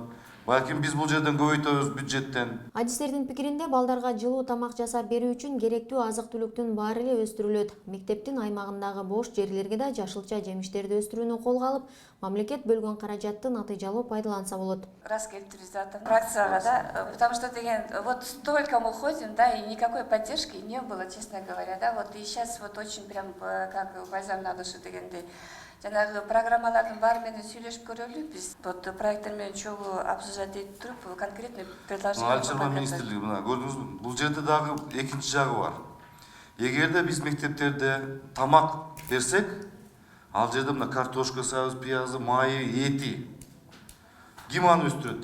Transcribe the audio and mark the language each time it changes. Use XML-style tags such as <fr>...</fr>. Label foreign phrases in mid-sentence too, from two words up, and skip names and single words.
<ky>Балким биз бул жерден көбөйтөбүз бюджеттен. Адистердин пикиринде балдарга жылуу тамак жасап берүү үчүн керектүү азык-түлүктүн баары эле өстүрүлөт. Мектептин аймагындагы бош жерлерге да жашылча жемиштерди өстүрүүнү колго алып, мамлекет бөлгөн каражатты натыйжалуу пайдаланса болот. Раз келиптирбиз атам фракцияга да,</ky> <ru>потому что деген вот столько мы ходим, да, и никакой поддержки не было, честно говоря, да, вот и сейчас вот очень прям как бальзам на душу дегендей.</ru> <ky>Жанагы программалардын баары менен сүйлөшүп көрөлү, биз вот проекттер менен чогуу обсуждать этип туруп</ky> <ru>конкретный предложение.</ru> <ky>Айыл чарба министрлиги мына көрдүңүзбү? Бул жерде дагы экинчи жагы бар. Эгерде биз мектептерде тамак берсек, ал жерде мына картошка сабыз, пиязы, майы, эти ким аны өстүрөт?</ky>